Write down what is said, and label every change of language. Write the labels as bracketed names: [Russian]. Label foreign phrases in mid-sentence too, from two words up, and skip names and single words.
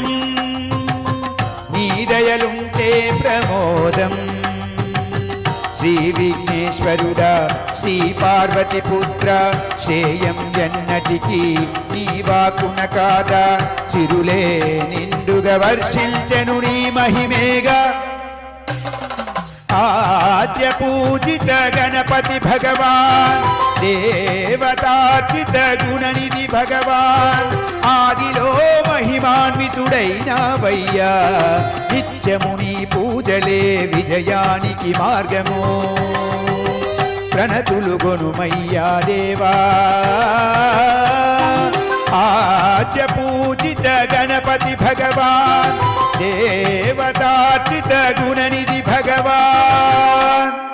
[Telugu] నీ దయలుంటే ప్రమోదం. శ్రీ విఘ్నేశ్వరుడా, శ్రీ పార్వతి పుత్ర, శ్రేయం ఎన్నటికీ నీ వాకున కాదా. సిరులే నిండుగా వర్షించెను నీ మహిమేగా. [Hindi] आद्य पूजित गणपति भगवान, देवतार्चित गुणनिधि भगवान. [Telugu] ఆదిలో మహిమాన్వితుడైనావయ్యా, నిత్యముని పూజలే విజయానికి మార్గము. ప్రణతులు గొనుమయ్యా దేవా. [Hindi] आद्य पूजित गणपति भगवान, देवतार्चित गुणनिधि भगवान.